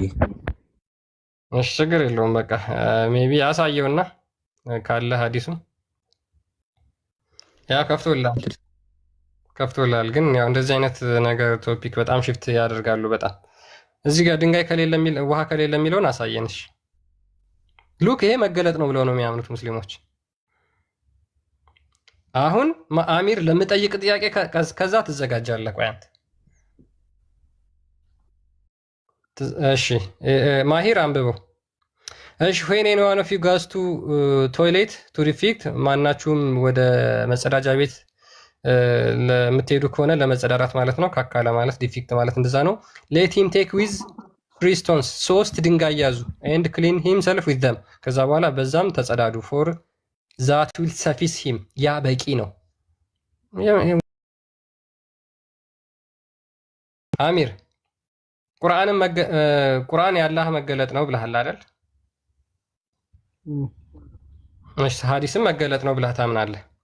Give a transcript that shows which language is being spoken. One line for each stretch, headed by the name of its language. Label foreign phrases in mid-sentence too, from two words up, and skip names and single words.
Amharic: እሺ ችግር የለውም። በቃ ሜቢ አሳየውና ካለ ሐዲሱ ያ ከፍቶላል። ግን ያው እንደዚህ አይነት ነገር ቶፒክ በጣም ሽፍት ያደርጋሉ በጣም። እዚህ ጋር ድንጋይ ከሌለ የሚል ውሃ ከሌለ የሚለውን አሳየንሽ። ሉክ ይሄ መገለጥ ነው ብለው ነው የሚያምኑት ሙስሊሞች። አሁን አሚር ለምጠይቅ ጥያቄ ከዛ ትዘጋጃለህ። ቆይ አንተ እሺ ማሂር አንብበው። እሺ
English: when anyone of you goes to toilet to defect
Amharic: ማናችሁም ወደ መጸዳጃ ቤት ለምትሄዱ ከሆነ ለመጸዳዳት ማለት ነው። ካካለ ማለት ዲፊክት ማለት እንደዛ ነው።
English: let him take with 3 stones
Amharic: ሶስት ድንጋይ ያዙ
English: and clean himself with them
Amharic: ከዛ በኋላ በዛም ተጸዳዱ
English: for that will suffice him
Amharic: ያ በቂ ነው። አሚር ቁርአን የአላህ መገለጥ ነው ብለሃል አይደል? እሺ ሐዲስም መገለጥ ነው ብለህ ታምናለህ?